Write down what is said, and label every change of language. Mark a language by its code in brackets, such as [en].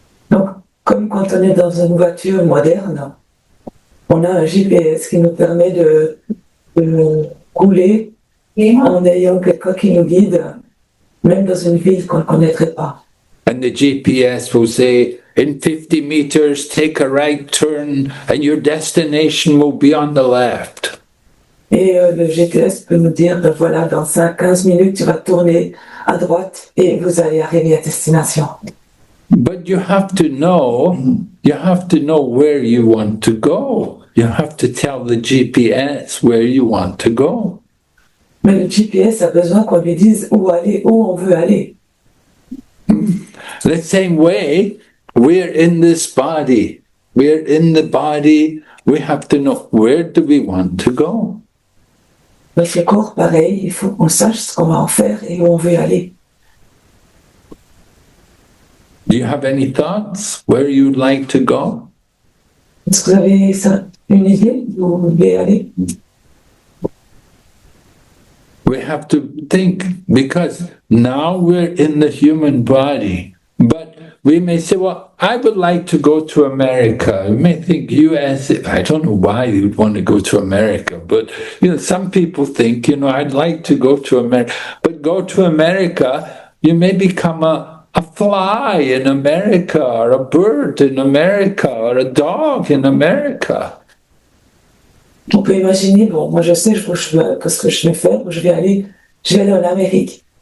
[fr] Donc, comme quand on est dans une voiture moderne, on a un GPS qui nous permet de rouler en ayant quelqu'un qui nous guide, même dans une ville qu'on ne connaîtrait pas. [en] And the GPS will say, in 50 meters, take a right turn, and your destination will be on the left. [fr] Et le GPS peut nous dire, voilà, dans 15 minutes, tu vas tourner à droite et vous allez arriver à destination. [en] But you have to know where you want to go. You have to tell the GPS where you want to go. [fr] Mais le GPS a besoin qu'on lui dise où aller, où on veut aller. [en] The same way, we're in this body. We're in the body. We have to know where do we want to go. [fr] Notre corps, pareil, il faut qu'on sache ce qu'on va en faire et où on veut aller. [en] Do you have any thoughts where you'd like to go? [fr] Est-ce que vous avez une idée d'où vous voulez aller? [en] We have to think, because now we're in the human body, but we may say, well, I would like to go to America. You may think US, I don't know why you'd want to go to America, but some people think, I'd like to go to America. But go to America, you may become a fly in America, or a bird in America, or a dog in America. [fr] On peut imaginer, bon, moi je sais que ce que je vais faire, je vais aller en Amérique.